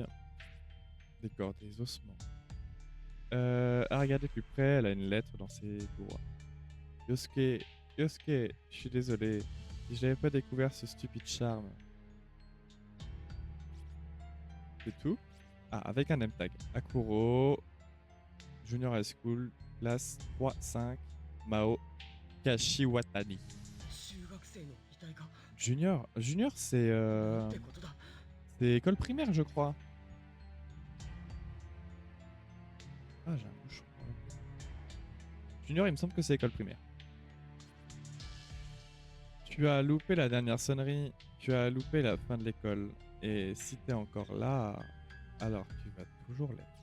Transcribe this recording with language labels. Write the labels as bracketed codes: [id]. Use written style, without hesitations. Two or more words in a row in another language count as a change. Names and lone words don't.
[fr] Des corps, des ossements. À regarder plus près, elle a une lettre dans ses doigts. Yosuke, Yosuke, je suis désolé. Si je n'avais pas découvert ce stupide charme. C'est tout? Ah, avec un [en] name tag. [fr] Akuro, [en] Junior High School, [fr] classe 3-5, Mao Kashiwatani. [ja] 中学生の遺体か [en] Junior, Junior [ja] なん [fr] c'est [ja] てことだ [fr] école primaire, je crois. Ah, j'ai un bouchon. Junior, il me semble que c'est école primaire. Tu as loupé la dernière sonnerie, tu as loupé la fin de l'école. Et si t'es encore là, alors tu vas toujours l'être.